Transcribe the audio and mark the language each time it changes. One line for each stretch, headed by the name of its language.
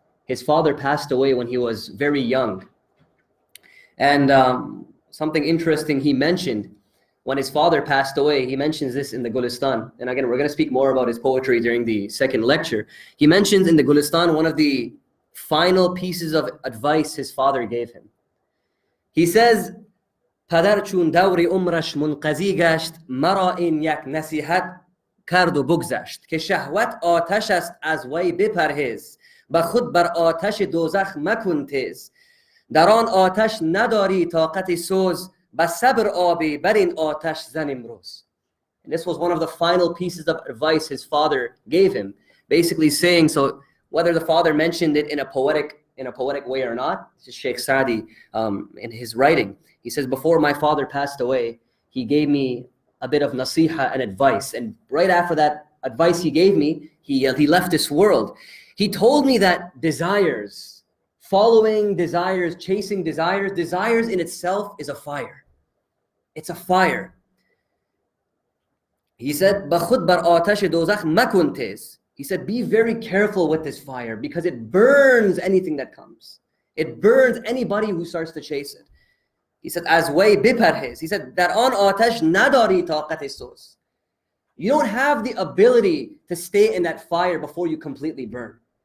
English: His father passed away when he was very young. And something interesting he mentioned when his father passed away, he mentions this in the Gulistan. And again, we're going to speak more about his poetry during the second lecture. He mentions in the Gulistan one of the final pieces of advice his father gave him. He says,
Persian: پدر چون دور عمرش منقضی گشت مرا این یک نصیحت کرد و بگذشت که شهوت آتش است از وی بپرهیز و خود بر آتش دوزخ مکن تیز در آن آتش نداری طاقت سوز و صبر آبی بر این آتش زن امروز.
English: And this was one of the final pieces of advice his father gave him, basically saying, so whether the father mentioned it in a poetic way or not, this is Sheikh Saadi in his writing. He says, before my father passed away, he gave me a bit of nasiha and advice. And right after that advice he gave me, he left this world. He told me that desires, following desires, chasing desires in itself is a fire. It's a fire. He said,
Persian: بَخُدْ بَرْ آتَشِ دُوزَخْ مَكُنْ تِز.
English: He said, be very careful with this fire because it burns anything that comes. It burns anybody who starts to chase it. He said,
Persian: as way biparhez.
English: He said, that
Persian: on atash nadari taqat sos.
English: You don't have the ability to stay in that fire before you completely burn.